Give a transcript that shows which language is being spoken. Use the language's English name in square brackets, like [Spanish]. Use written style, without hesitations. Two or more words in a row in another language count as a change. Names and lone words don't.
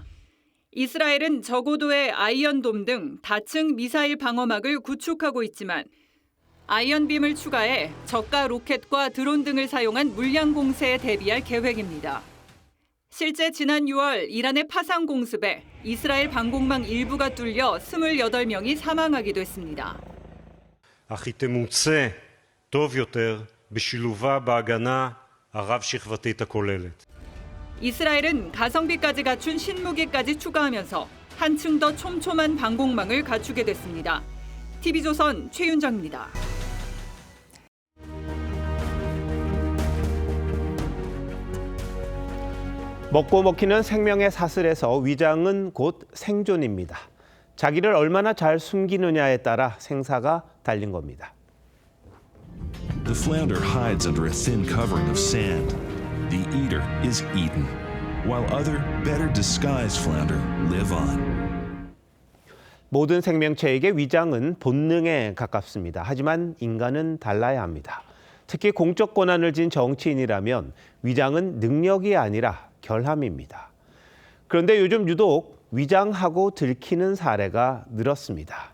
[Korean] 이스라엘은 저고도의 아이언돔 등 다층 미사일 방어막을 구축하고 있지만 아이언빔을 추가해 저가 로켓과 드론 등을 사용한 물량 공세에 대비할 계획입니다. 실제 지난 6월 이란의 파상 공습에 이스라엘 방공망 일부가 뚫려 28명이 사망하기도 했습니다. [Hebrew] אך היא תמוצה טוב יותר בשילובה בהגנה הרב-שכבתית הכוללת. [Korean] 이스라엘은 가성비까지 갖춘 신무기까지 추가하면서 한층 더 촘촘한 방공망을 갖추게 됐습니다. TV조선 최윤정입니다. 먹고 먹히는 생명의 사슬에서 위장은 곧 생존입니다. 자기를 얼마나 잘 숨기느냐에 따라 생사가 달린 겁니다. [English] The flounder hides under a thin covering of sand. The eater is eaten, while other, better disguised flounder live on. [Korean] 모든 생명체에게 위장은 본능에 가깝습니다. 하지만 인간은 달라야 합니다. 특히 공적 권한을 쥔 정치인이라면 위장은 능력이 아니라 결함입니다. 그런데 요즘 유독 위장하고 들키는 사례가 늘었습니다.